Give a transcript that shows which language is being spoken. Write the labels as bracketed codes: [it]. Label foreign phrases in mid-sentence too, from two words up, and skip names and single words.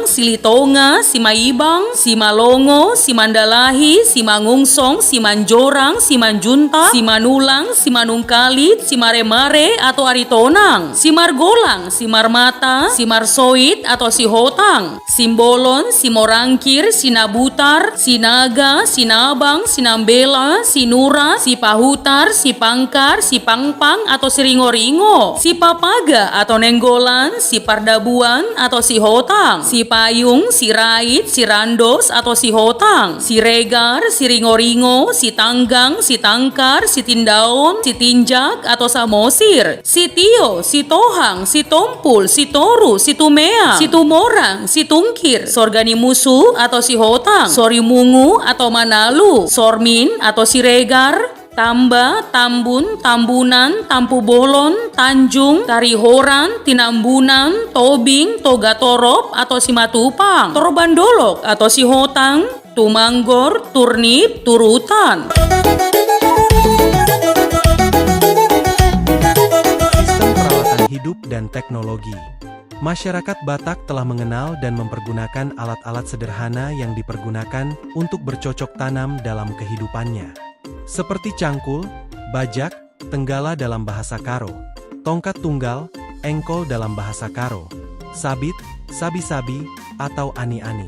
[id] Silitonga, Simaibang, Simalongo, Simandalahi, Simangungsong, Simanjorang, Simanjunta, Simanulang, Simanungkalit, Simaremare atau Aritonang, Simargolang, Simarmata, Simarsoit atau Sihotang, Simbolon, Simorangkir, Sinabutar, Sinaga, Sinabang, Sinambela, Sinura, Sipahutar, Sipangkar, Sipangpang atau Siringo-ringo, Sipapaga atau Nenggolan, Sipardabuan atau Sihotang, Sipayung, Sirait, Sirandos atau Sihotang, Siregar, Siringo-ringo, Sitanggang, Sitangkar, Sitindaon, Sitinjak atau Samosir, Sitio, Sitohang, Sitompul, Sitoru, Situmea, Situmorang, Situngkir, Sorgani Musu atau Sihotang, Sorimungu atau Manalu, Sormin atau Siregar, Tamba, Tambun, Tambunan, Tampu Bolon, Tanjung, Tarihoran, Tinambunan, Tobing, Togatorop atau Simatupang, Torobandolok atau Sihotang, Tumanggor, Turnip, Turutan. Hidup dan teknologi. Masyarakat Batak telah mengenal dan mempergunakan alat-alat sederhana yang dipergunakan untuk bercocok tanam dalam kehidupannya. Seperti cangkul, bajak, tenggala dalam bahasa Karo, tongkat tunggal, engkol dalam bahasa Karo, sabit, sabi-sabi, atau ani-ani.